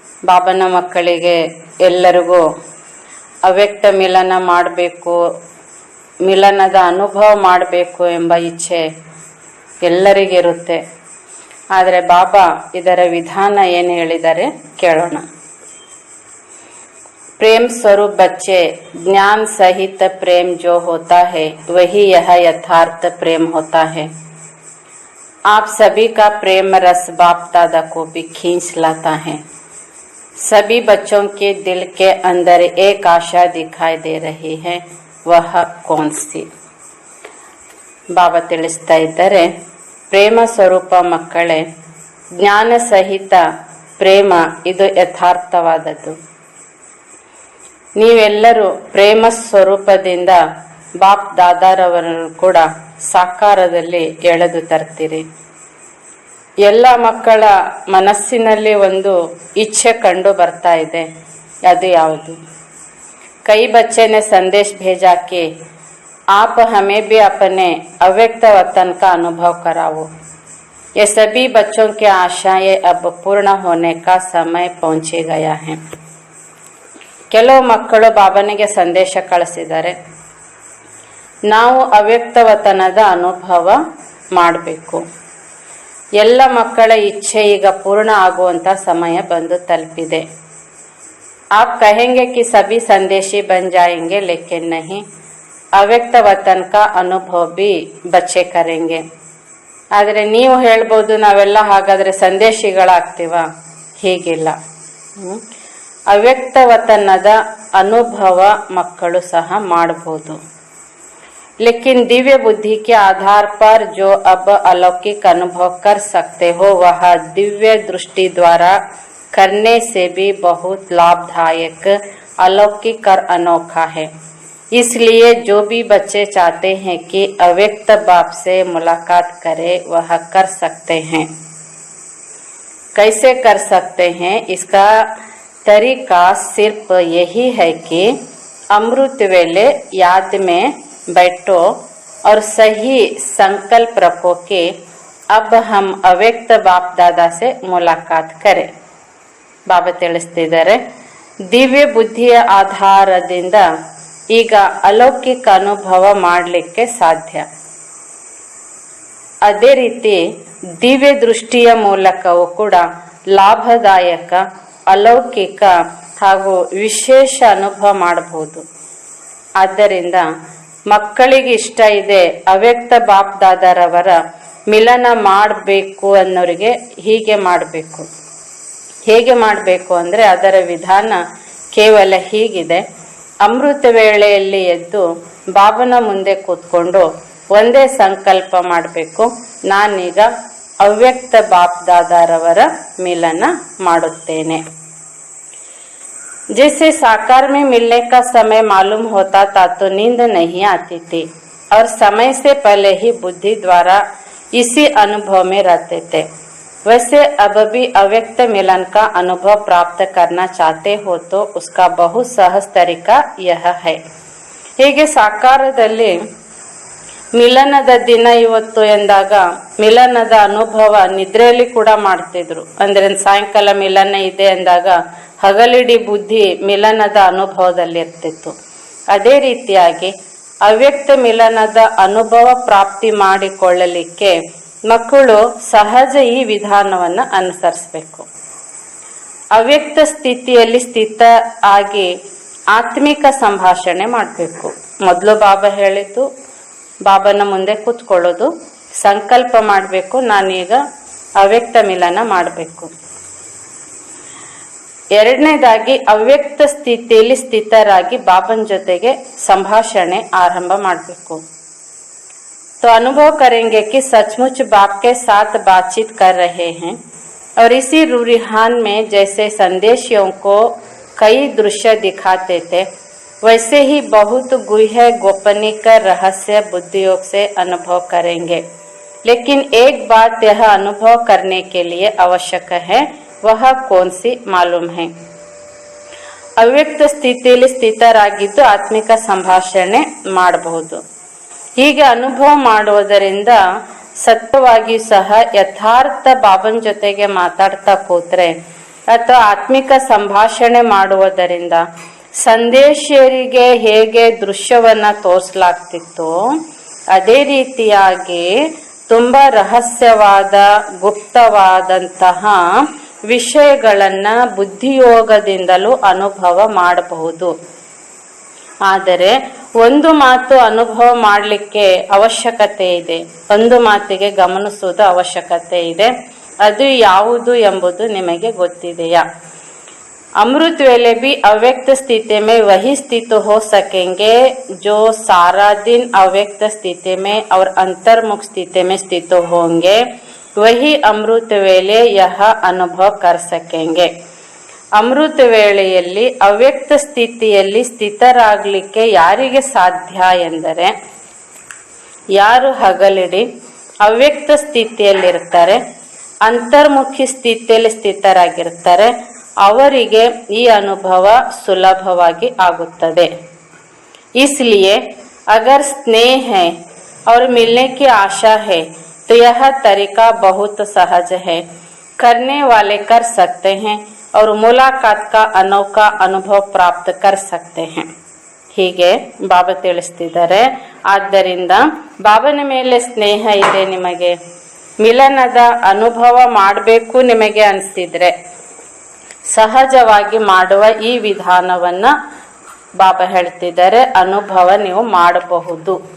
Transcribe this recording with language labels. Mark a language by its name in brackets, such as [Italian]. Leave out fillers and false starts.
[Kannada] ಬಾಬನ ಮಕ್ಕಳಿಗೆ ಎಲ್ಲರಿಗೂ ಅವ್ಯಕ್ತ ಮಿಲನ ಮಾಡಬೇಕು, ಮಿಲನದ ಅನುಭವ ಮಾಡಬೇಕು ಎಂಬ ಇಚ್ಛೆ ಎಲ್ಲರಿಗಿರುತ್ತೆ. ಆದರೆ ಬಾಬಾ ಇದರ ವಿಧಾನ ಏನು ಹೇಳಿದ್ದಾರೆ ಕೇಳೋಣ. [Hindi] प्रेम स्वरूप बच्चे, ज्ञान सहित प्रेम जो होता है वही यह यथार्थ प्रेम होता है. आप सभी का प्रेम रस बाप दादा को भी खींच लाता है. सभी बच्चों के दिल के अंदर एक आशा दिखाई दे रही है, वह कौन सी? [Kannada] ಬಾಬಾ ತಿಳಿಸ್ತಾ ಇದ್ದಾರೆ, ಪ್ರೇಮ ಸ್ವರೂಪ ಮಕ್ಕಳೇ, ಜ್ಞಾನ ಸಹಿತ ಪ್ರೇಮ ಇದು ಯಥಾರ್ಥವಾದದ್ದು. ನೀವೆಲ್ಲರೂ ಪ್ರೇಮ ಸ್ವರೂಪದಿಂದ ಬಾಪ್ ದಾದಾರವರನ್ನು ಕೂಡ ಸಾಕಾರದಲ್ಲಿ ಎಳೆದು ತರ್ತೀರಿ. ಎಲ್ಲ ಮಕ್ಕಳ ಮನಸ್ಸಿನಲ್ಲಿ ಒಂದು ಇಚ್ಛೆ ಕಂಡು ಬರ್ತಾ ಇದೆ. ಅದು ಯಾವುದು? [Hindi] ಕೈ बच्चे ने संदेश भेजा कि आप हमें भी अपने अव्यक्त वतन का अनुभव कराओ. ये सभी बच्चों की आशाएं अब पूर्ण होने का समय पहुंचे गया है. [Kannada] ಕೆಲವು ಮಕ್ಕಳು ಬಾಬನಿಗೆ ಸಂದೇಶ ಕಳಿಸಿದ್ದಾರೆ, ನಾವು ಅವ್ಯಕ್ತ ವತನದ ಅನುಭವ ಮಾಡಬೇಕು. ಎಲ್ಲ ಮಕ್ಕಳ ಇಚ್ಛೆ ಈಗ ಪೂರ್ಣ ಆಗುವಂತ ಸಮಯ ಬಂದು ತಲುಪಿದೆ. [Hindi] आप कहेंगे कि सभी संदेशी बन जाएंगे, लेकिन नहीं, ಅವ್ಯಕ್ತ ವತನ का ಅನುಭವ भी बच्चे करेंगे. [Kannada] ಆದರೆ ನೀವು ಹೇಳ್ಬೋದು, ನಾವೆಲ್ಲ ಹಾಗಾದ್ರೆ ಸಂದೇಶಿಗಳಾಗ್ತೀವ? ಹೀಗಿಲ್ಲ. ಅವ್ಯಕ್ತ ವತನದ ಅನುಭವ ಮಕ್ಕಳು ಸಹ ಮಾಡಬಹುದು. [Hindi] लेकिन दिव्य बुद्धि के आधार पर जो अब अलौकिक अनुभव कर सकते हो, वह दिव्य दृष्टि द्वारा करने से भी बहुत लाभदायक, अलौकिक और अनोखा है. इसलिए जो भी बच्चे चाहते हैं कि अव्यक्त बाप से मुलाकात करें, वह कर सकते हैं. कैसे कर सकते हैं? इसका तरीका सिर्फ यही है कि अमृत वेले याद में बैठो और सही संकल्प रखो कि अब हम अव्यक्त बाप दादा से मुलाकात करें. [Kannada] ಬಾಬಾ ತಿಳಿಸ್ತಿದ್ದಾರೆ, ದಿವ್ಯ ಬುದ್ಧಿಯ ಆಧಾರದಿಂದ ಈಗ ಅಲೌಕಿಕ ಅನುಭವ ಮಾಡಲಿಕ್ಕೆ ಸಾಧ್ಯ. ಅದೇ ರೀತಿ ದಿವ್ಯ ದೃಷ್ಟಿಯ ಮೂಲಕವೂ ಕೂಡ ಲಾಭದಾಯಕ, ಅಲೌಕಿಕ ಹಾಗೂ ವಿಶೇಷ ಅನುಭವ ಮಾಡಬಹುದು. ಆದ್ದರಿಂದ ಮಕ್ಕಳಿಗೆ ಇಷ್ಟ ಇದೆ ಅವ್ಯಕ್ತ ಬಾಪ್ ದಾದಾರವರ ಮಿಲನ ಮಾಡಬೇಕು ಅನ್ನೋರಿಗೆ ಹೀಗೆ ಮಾಡಬೇಕು. ಹೇಗೆ ಮಾಡಬೇಕು ಅಂದರೆ ಅದರ ವಿಧಾನ ಕೇವಲ ಹೀಗಿದೆ. ಅಮೃತ ವೇಳೆಯಲ್ಲಿ ಎದ್ದು ಬಾಬನ ಮುಂದೆ ಕೂತ್ಕೊಂಡು ಒಂದೇ ಸಂಕಲ್ಪ ಮಾಡಬೇಕು, ನಾನೀಗ ಅವ್ಯಕ್ತ ಬಾಪ್ ದಾದಾರವರ ಮಿಲನ ಮಾಡುತ್ತೇನೆ. [Hindi] जैसे साकार में मिलने का समय मालूम होता था तो नींद नहीं आती थी और समय से पहले ही बुद्धि द्वारा इसी अनुभव में रहते थे, वैसे अब भी अव्यक्त मिलन का अनुभव प्राप्त करना चाहते हो तो उसका बहुत सहज तरीका यह है. [Kannada] ಹೀಗೆ ಸಾಕಾರದಲ್ಲಿ ಮಿಲನದ ದಿನ ಇವತ್ತು ಎಂದಾಗ ಮಿಲನದ ಅನುಭವ ನಿದ್ರೆಯಲ್ಲಿ ಕೂಡ ಮಾಡ್ತಿದ್ರು. ಅಂದ್ರೆ ಸಾಯಂಕಾಲ ಮಿಲನ ಇದೆ ಎಂದಾಗ ಹಗಲಿಡಿ ಬುದ್ಧಿ ಮಿಲನದ ಅನುಭವದಲ್ಲಿ ಇರ್ತಿತ್ತು. ಅದೇ ರೀತಿಯಾಗಿ ಅವ್ಯಕ್ತ ಮಿಲನದ ಅನುಭವ ಪ್ರಾಪ್ತಿ ಮಾಡಿಕೊಳ್ಳಲಿಕ್ಕೆ ಮಕ್ಕಳು ಸಹಜ ಈ ವಿಧಾನವನ್ನು ಅನುಸರಿಸಬೇಕು. ಅವ್ಯಕ್ತ ಸ್ಥಿತಿಯಲ್ಲಿ ಸ್ಥಿತ ಆಗಿ ಆತ್ಮಿಕ ಸಂಭಾಷಣೆ ಮಾಡಬೇಕು. ಮೊದಲು ಬಾಬಾ ಹೇಳಿದ್ದು, ಬಾಬನ ಮುಂದೆ ಕೂತ್ಕೊಳ್ಳೋದು, ಸಂಕಲ್ಪ ಮಾಡಬೇಕು, ನಾನೀಗ ಅವ್ಯಕ್ತ ಮಿಲನ ಮಾಡಬೇಕು. ಎರಡನೇದಾಗಿ ಅವ್ಯಕ್ತ ಸ್ಥಿತಿಯಲ್ಲಿ ಸ್ಥಿತರಾಗಿ ಬಾಬನ ಜೊತೆಗೆ ಸಂಭಾಷಣೆ ಆರಂಭ ಮಾಡಬೇಕು. [Hindi] तो अनुभव करेंगे कि सचमुच बाप के साथ बातचीत कर रहे हैं और इसी रूहान में जैसे संदेशियों को कई दृश्य दिखाते थे, वैसे ही बहुत गुह्य गोपनीय रहस्य बुद्धियोग से अनुभव करेंगे. लेकिन एक बात यह अनुभव करने के लिए आवश्यक है, वह कौन सी मालूम है? [Kannada] ಅವ್ಯಕ್ತ ಸ್ಥಿತಿಯಲ್ಲಿ ಸ್ಥಿತರಾಗಿದ್ದು ಆತ್ಮಿಕ ಸಂಭಾಷಣೆ ಮಾಡಬಹುದು. ಹೀಗೆ ಅನುಭವ ಮಾಡುವುದರಿಂದ ಸತ್ಯವಾಗಿ ಸಹ ಯಥಾರ್ಥ ಬಾಬನ್ ಜೊತೆಗೆ ಮಾತಾಡ್ತಾ ಕೂತ್ರೆ ಅಥವಾ ಆತ್ಮಿಕ ಸಂಭಾಷಣೆ ಮಾಡುವುದರಿಂದ ಸಂದೇಶರಿಗೆ ಹೇಗೆ ದೃಶ್ಯವನ್ನ ತೋರಿಸಲಾಗ್ತಿತ್ತು, ಅದೇ ರೀತಿಯಾಗಿ ತುಂಬಾ ರಹಸ್ಯವಾದ ಗುಪ್ತವಾದಂತಹ ವಿಷಯಗಳನ್ನ ಬುದ್ಧಿಯೋಗದಿಂದಲೂ ಅನುಭವ ಮಾಡಬಹುದು. ಆದರೆ ಒಂದು ಮಾತು ಅನುಭವ ಮಾಡಲಿಕ್ಕೆ ಅವಶ್ಯಕತೆ ಇದೆ, ಒಂದು ಮಾತಿಗೆ ಗಮನಿಸುವುದು ಅವಶ್ಯಕತೆ ಇದೆ. ಅದು ಯಾವುದು ಎಂಬುದು ನಿಮಗೆ ಗೊತ್ತಿದೆಯಾ? [Hindi] अमृत वेले भी अव्यक्त स्थिति में वही स्थित हो सकेंगे जो सारा दिन अव्यक्त स्थिति में और अंतर्मुख स्थिति में स्थित होंगे, वही अमृत वेले यह अनुभव कर सकेंगे. [Kannada] ಅಮೃತ ವೇಳೆಯಲ್ಲಿ ಅವ್ಯಕ್ತ ಸ್ಥಿತಿಯಲ್ಲಿ ಸ್ಥಿತರಾಗಲಿಕ್ಕೆ ಯಾರಿಗೆ ಸಾಧ್ಯ ಎಂದರೆ, ಯಾರು ಹಗಲಿಡಿ ಅವ್ಯಕ್ತ ಸ್ಥಿತಿಯಲ್ಲಿರ್ತಾರೆ, ಅಂತರ್ಮುಖಿ ಸ್ಥಿತಿಯಲ್ಲಿ ಸ್ಥಿತರಾಗಿರ್ತಾರೆ, ಅವರಿಗೆ ಈ ಅನುಭವ ಸುಲಭವಾಗಿ ಆಗುತ್ತದೆ. [Hindi] इसलिए अगर स्नेह है और मिलने की आशा है तो यह तरीका बहुत सहज है, करने वाले कर सकते हैं और मुलाकात का अनोखा अनुभव प्राप्त कर सकते हैं. [Kannada] ಹೀಗೆ ಬಾಬಾ ತಿಳಿಸ್ತಿದ್ದಾರೆ. ಆದ್ದರಿಂದ ಬಾಬನ ಮೇಲೆ ಸ್ನೇಹ ಇದೆ, ನಿಮಗೆ ಮಿಲನದ ಅನುಭವ ಮಾಡಬೇಕು ನಿಮಗೆ ಅನಿಸ್ತಿದ್ರೆ ಸಹಜವಾಗಿ ಮಾಡುವ ಈ ವಿಧಾನವನ್ನ ಬಾಬಾ ಹೇಳ್ತಿದ್ದಾರೆ, ಅನುಭವ ನೀವು ಮಾಡಬಹುದು.